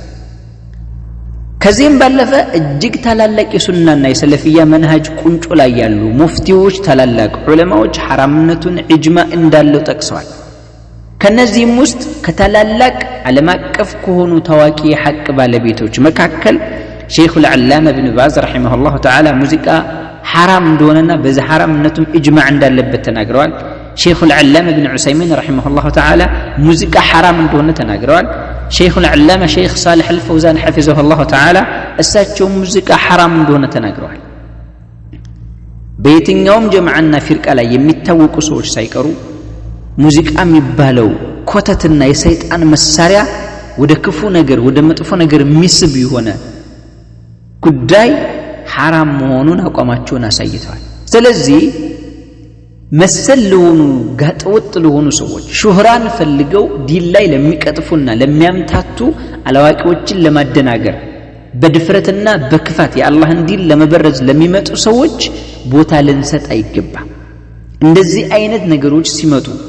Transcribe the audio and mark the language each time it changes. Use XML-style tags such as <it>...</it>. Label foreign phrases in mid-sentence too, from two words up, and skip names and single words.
<am>ከዚህም ባለፈ እጅግ ታላላቅ የሱናና የሰለፍያ መንሃጅ ቁንጮ ላይ ያሉ ሙፍቲዎች ታላላቅ ዑለማዎች حرامነቱን ኢጅማዕ እንዳለው ጠቅሰዋል። ከነዚህም ውስጥ ከታላላቅ ዓለም አቀፍ ከሆኑ ታዋቂ የሐቅ ባለቤቶች መካከል ሼኹ</am> <ar>العلامة ابن باز رحمه الله تعالى</ar> <am>ሙዚቃ حرام እንደሆነና በዚህ حرامነቱም ኢጅማዕ እንዳለበት ተናግረዋል።</am> <ar>شيخ العلامة ابن عثيمين رحمه الله تعالى موزيكا حرام</ar> <am>እንደሆነ ተናግረዋል።</am> <ar>شيخ العلامة شيخ صالح الفوزان حفظه الله تعالى</ar> <am>እሳቸው ሙዚቃ حرام እንደሆነ ተናግረዋል። በየትኛውም ጀማዓና ፊርቃ ላይ የሚታወቁ ሰዎች ሳይቀሩ ሙዚቃ የሚባለው ኮተትና የሰይጣን መሳሪያ ወደ ክፉ ነገር ወደ መጥፎ ነገር የሚስብ የሆነ ጉዳይ حرام መሆኑን አቋማቸውን አሳይተዋል። ስለዚህ መሰል ለሆኑ ጋጠወጥ ለሆኑ ሰዎች ሹህራን ፈልገው ዲን ላይ ለሚቀጥፉና ለሚያምታቱ አላዋቂዎችን ለማደናገር በድፍረትና በክፋት የአላህን ዲን ለመበረዝ ለሚመጡ ሰዎች ቦታ ልንሰጥ አይገባም። እንደዚህ አይነት ነገሮች ሲመጡ</am>